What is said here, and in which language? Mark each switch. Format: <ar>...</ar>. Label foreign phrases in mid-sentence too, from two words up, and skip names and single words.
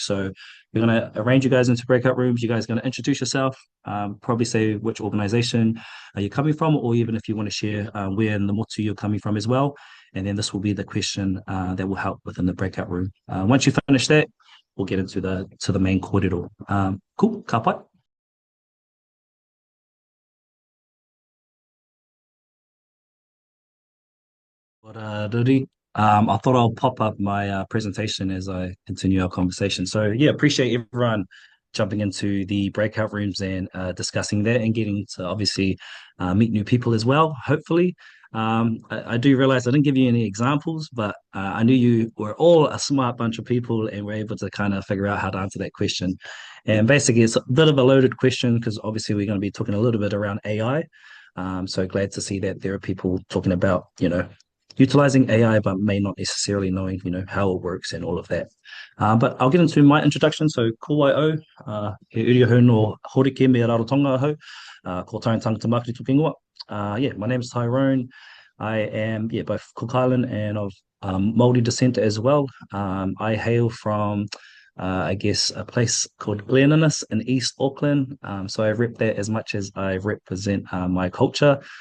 <en>So we're going to arrange you guys into breakout rooms. You guys are going to introduce yourself, probably say which organization are you coming from, or even if you want to share where in the motu you're coming from as well. And then this will be the question that will help within the breakout room. Once you finish that, we'll get into the main kōrero. Cool,</en> <mi>ka pai.</mi> <en>Ruri. I thought I'll pop up my presentation as I continue our conversation. So yeah, appreciate everyone jumping into the breakout rooms and discussing that and getting to obviously meet new people as well, hopefully. I do realize I didn't give you any examples, but I knew you were all a smart bunch of people and were able to kind of figure out how to answer that question. And basically, it's a bit of a loaded question because obviously we're going to be talking a little bit around AI. So glad to see that there are people talking about, utilizing AI, but may not necessarily knowing, how it works and all of that. But I'll get into my introduction. So,</en> <mi>ko wai au, he uri hou no horike me rarotonga hau, ko Tyrone Tangata Makiri tuki ingoa.</mi> <en>Yeah, my name is Tyrone. I am, yeah, both Cook Island and of Māori descent as well. I hail from, I guess, a place called Gleninnis in East Auckland. So I rep that as much as I represent my culture.</en>